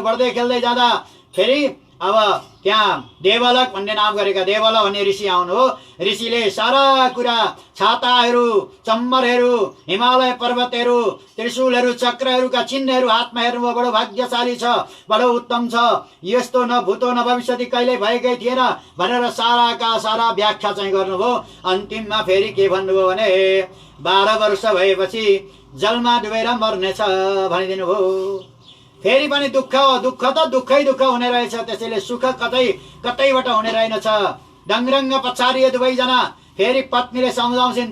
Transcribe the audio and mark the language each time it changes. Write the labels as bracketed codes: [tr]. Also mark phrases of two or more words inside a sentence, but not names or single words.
[ne] बढ्दै खेल्दै जाँदा फेरि अब त्यहाँ देवलक भन्ने नाम गरेका देवल भन्ने ऋषि आउनु हो। ऋषिले सारा कुरा छाताहरू, चम्बरहरू, हिमालय पर्वतहरू, त्रिशूलहरू, चक्रहरूका चिन्हहरू हातमा हेर्नुभयो। बडो भाग्यशाली छ, बडो उत्तम छ, यस्तो [sa] न भूतो न भविष्यति [ne] कहिले भएकै थिएन भनेर साराका सारा व्याख्या चाहिँ गर्नुभयो। अन्तिममा फेरि के भन्नुभयो भने 12 वर्ष भएपछि जलमा डुबेर मर्नेछ भनिदिनु भयो। फेरि पनि दुःख त दुःखै दुःख हुने रहेछ। त्यसैले सुख कतैबाट हुने रहेनछ। डङरङ्ग पछाडि दुवैजना फेरि पत्नीले सम्झाउँछिन्।